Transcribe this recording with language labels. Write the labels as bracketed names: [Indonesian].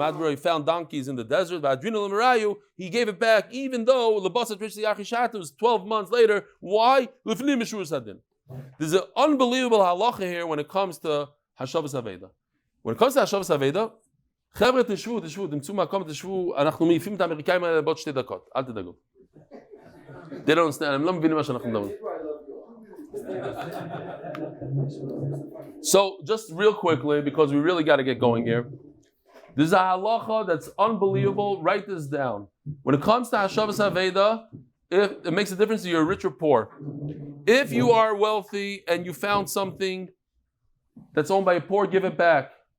[English] He found donkeys in the desert. He gave it back, even though it was 12 months later. Why? There's an unbelievable halacha here when it comes to Hashavas Aveda. When it comes to Hashavas Aveda, [Hebrew] חבר'ה תשבו, תמצאו מקום, תשבו, אנחנו מעיפים את האמריקאים האלה בעוד 2 דקות, אל תדאגו. [English] They don't understand, [Hebrew] הם לא מבינים מה שאנחנו מדברים. [English] So, just real quickly, because we really got to get going here. There's a halacha that's unbelievable. Write this down. When it comes to Hashavas Aveda, it makes a difference if you're rich or poor. If you are wealthy and you found something that's owned by a poor, give it back.